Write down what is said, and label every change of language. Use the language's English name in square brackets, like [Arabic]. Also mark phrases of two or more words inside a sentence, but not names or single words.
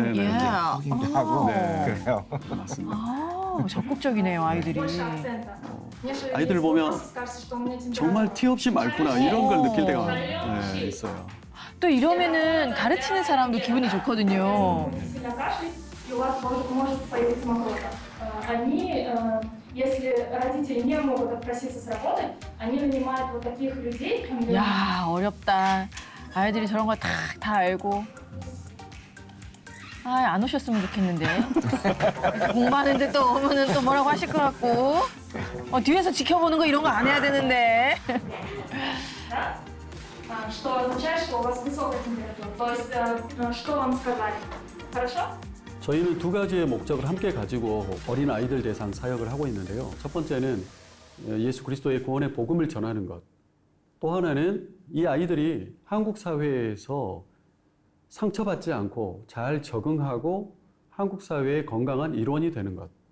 [Korean] 네네. 예. 확인도 하고 네. 그래요. 맞습니다. 적극적이네요, 아이들이. 아이들 보면 정말 티 없이 맑구나 이런 걸 느낄 때가 있어요. 또 이러면은 가르치는 사람도 기분이 좋거든요. [Russian] Если родители не могут отпроситься с работы, они нанимают вот таких людей. [Korean] 야, 어렵다. 아이들이 저런 거 다 알고. 아, 안 오셨으면 좋겠는데. 공부하는데 또 오면은 또 뭐라고 하실 것 같고. 뒤에서 지켜보는 거 이런 거 안 해야 되는데. [Russian] Что означает, что у вас высокая температура. То есть, что вам сказали? Хорошо? [Korean] 저희는 두 가지의 목적을 함께 가지고 어린 아이들 대상 사역을 하고 있는데요. 첫 번째는 예수 그리스도의 구원의 복음을 전하는 것. 또 하나는 이 아이들이 한국 사회에서 상처받지 않고 잘 적응하고 한국 사회의 건강한 일원이 되는 것.